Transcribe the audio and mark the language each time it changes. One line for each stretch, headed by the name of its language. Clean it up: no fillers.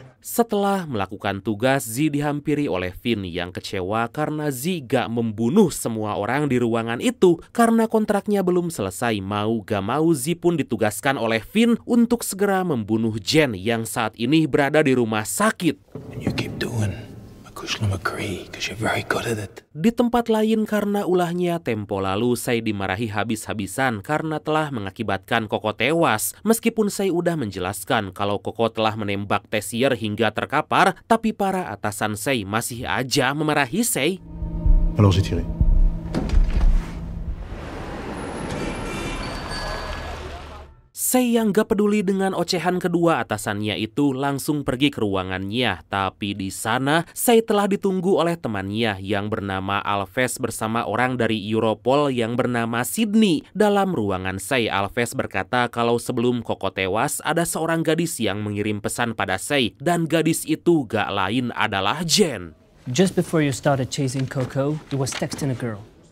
Indonesian: Setelah melakukan tugas, Zi dihampiri oleh Finn yang kecewa karena Zi gak membunuh semua orang di ruangan itu. Karena kontraknya belum selesai, mau gak mau Zi pun ditugaskan oleh Finn untuk segera membunuh Jen yang saat ini berada di rumah sakit.
English: And you keep doing because you're very good at it.
Indonesian: Di tempat lain, karena ulahnya tempo lalu Sei dimarahi habis-habisan karena telah mengakibatkan Koko tewas. Meskipun Sei udah menjelaskan kalau Koko telah menembak Tessier hingga terkapar, tapi para atasan Sei masih aja memarahi Sei.
French: Alors j'ai tiré.
Indonesian: Sei yang gak peduli dengan ocehan kedua atasannya itu langsung pergi ke ruangannya. Tapi di sana, Sei telah ditunggu oleh temannya yang bernama Alves bersama orang dari Europol yang bernama Sydney. Dalam ruangan Sei, Alves berkata kalau sebelum Koko tewas, ada seorang gadis yang mengirim pesan pada Sei. Dan gadis itu gak lain adalah Jen.
English: Just before you started chasing Coco, you was texting a girl.